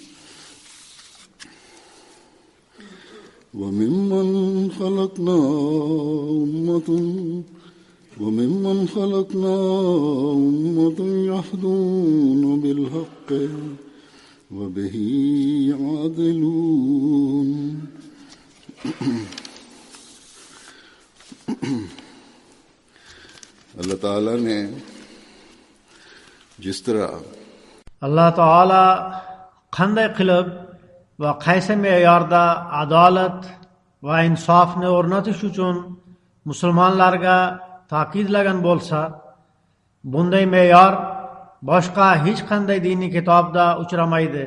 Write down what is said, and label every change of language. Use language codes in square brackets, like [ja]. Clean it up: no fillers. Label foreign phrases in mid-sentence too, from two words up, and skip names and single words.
[ar] وممن خلقنا أمة يهدون بالحق وبه يعدلون. [hi] अल्लाह ताला ने जिस तरह [uz] Allah Taala qanday qilib va qaysi me'yorda adolat va insofni o'rnatish uchun musulmonlarga ta'kidlagan bo'lsa, bunday me'yor boshqa hech qanday diniy kitobda uchramaydi.